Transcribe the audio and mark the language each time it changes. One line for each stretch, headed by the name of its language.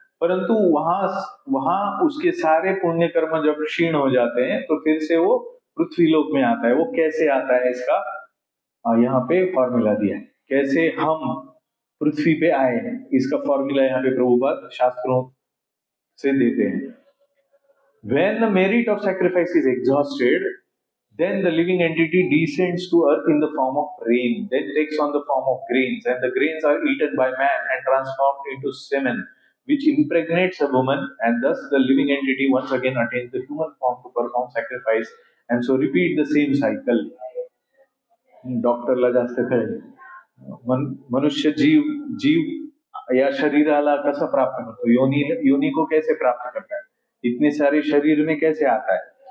Hindi: परंतु वहां उसके सारे पुण्य कर्म जब क्षीण हो जाते हैं तो फिर से वो पृथ्वी लोक में आता है। वो कैसे आता है, इसका यहाँ पे फॉर्मूला दिया है, कैसे हम पृथ्वी पे आए हैं, इसका फॉर्मूला यहाँ पे प्रभुपाद शास्त्रों से देते हैं।
English: When the merit of sacrifice is exhausted, Then the living entity descends to earth in the form of rain, then takes on the form of grains, and the grains are eaten by man and transformed into semen, which impregnates a woman, and thus the living entity once again attains the human form to perform sacrifice, and so repeat the same cycle.
Marathi: डॉक्टरला जास्त कळेल.
Hindi: मनुष्य जीव या शरीराला कसं प्राप्त करतो, योनि को कैसे प्राप्त करता है, इतने सारे शरीर में कैसे आता है.